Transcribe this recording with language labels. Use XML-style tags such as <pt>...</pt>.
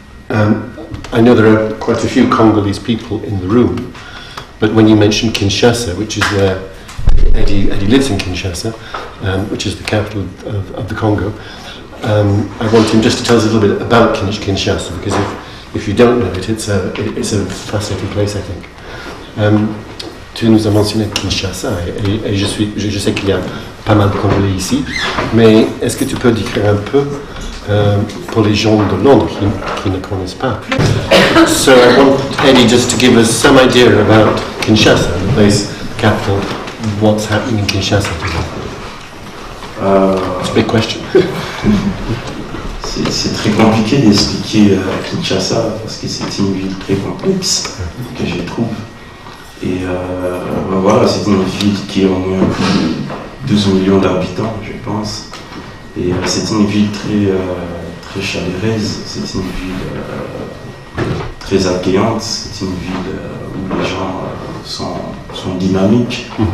<en>I know there are quite a few Congolese people in the room, but when you mention Kinshasa, which is where Eddy lives in Kinshasa, which is the capital of the Congo, I want him just to tell us a little bit about Kinshasa, because if you don't know it, it's a fascinating place, I think.</en> <fr>Tu nous as mentionné Kinshasa, et je sais qu'il y a pas mal de Congolais ici, mais est-ce que tu peux décrire un peu pour les gens de Londres qui ne connaissent pas?</fr> <en>So I want Eddy just to give us some idea about Kinshasa, the place, the capital, what's happening in Kinshasa today. It's a big question.</en> <fr>C'est très compliqué d'expliquer Kinshasa parce que c'est une ville très complexe que je trouve. Et voilà, c'est une ville qui a au moins plus de 12 millions d'habitants, je pense. Et c'est une ville très chaleureuse, c'est une ville très accueillante, c'est une ville où les gens sont dynamiques.</fr>